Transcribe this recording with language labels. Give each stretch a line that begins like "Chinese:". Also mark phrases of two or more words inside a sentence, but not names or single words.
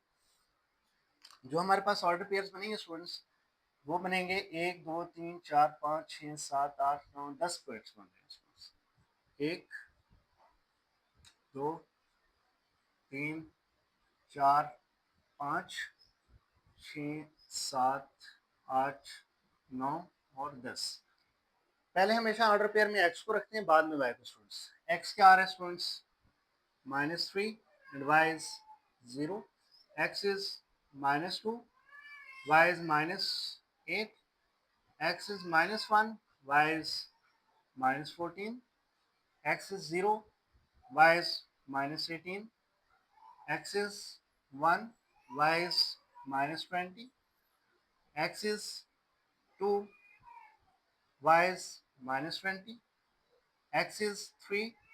Hindi: जो हमारे पास
English: order pairs
Hindi: बनेंगे स्टूडेंट्स, वो बनेंगे 1 2 3 4 5 6 7 8 9 10 पॉइंट्स बन रहे हैं स्टूडेंट्स, 1 2 3 4 5 6 7 8 9 और 10। पहले हमेशा
English: order pair
Hindi: में x को रखते हैं, बाद में y को स्टूडेंट्स।
English: x
Hindi: क्या आ रहा है स्टूडेंट्स,
English: -3 and y is 0, x is -2, y is -8, x is -1, y is -14, x is 0, y is minus 18, x is 1, y is minus 20, x is 2, y is minus 20, x is 3,